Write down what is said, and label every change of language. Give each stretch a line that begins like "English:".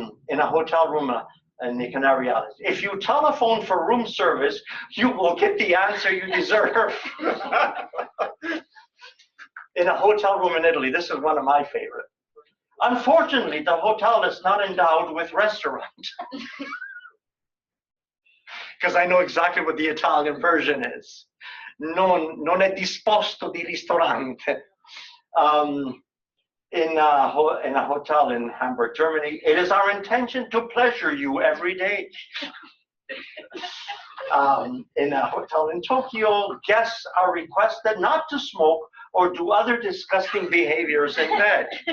English: In a hotel room in the Canary Islands, if you telephone for room service, you will get the answer you deserve. In a hotel room in Italy, this is one of my favorite. Unfortunately, the hotel is not endowed with restaurant. Because I know exactly what the Italian version is.
Italian: Non è disposto di ristorante.
English: In a hotel in Hamburg, Germany, it is our intention to pleasure you every day. In a hotel in Tokyo, guests are requested not to smoke or do other disgusting behaviors in bed.